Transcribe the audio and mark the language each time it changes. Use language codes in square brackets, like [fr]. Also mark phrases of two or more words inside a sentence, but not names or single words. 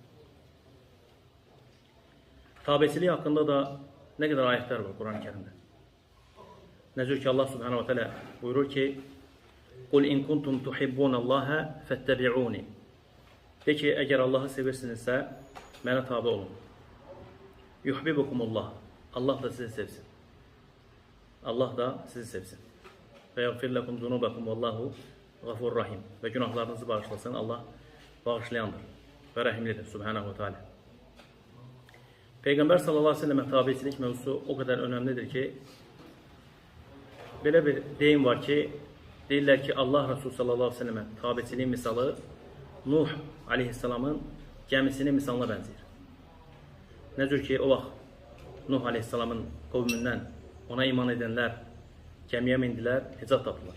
[az] Tabiçilik haqqında da nə qədər ayətlər var Kur'an-ı Kerim'də. Necə ki Allah [ar] سبحانه وتعالى [az] buyurur ki: [ar] "قل إن كنتم تحبون الله فاتبعوني." [az] De ki, əgər Allah'ı sevirsinizsə, mənə tabi olun. Yuhibbukumullah. Allah da sizi sevsin. Allah da sizi sevsin. [ar] ويغفر لكم ذنوبكم والله غفور رحيم. [az] Ve günahlarınızı bağışlasın. Allah bağışlayandır ve rahimlidir [ar] سبحانه وتعالى. [az] Peygamber [ar] صلى الله عليه وسلم [az] tabiçilik [tr] mevzusu o kadar önemlidir ki, böyle bir [az] deyim var ki, deyirlər ki Allah Resulü [ar] صلى الله عليه وسلم [az] tabiçiliğin misalı Nuh aleyhisselamın gəmisinin misalına bənzəyir. Necə ki o vaxt Nuh aleyhisselamın qovmündən ona iman edenler gəmiyə mindilər, nicat tapdılar.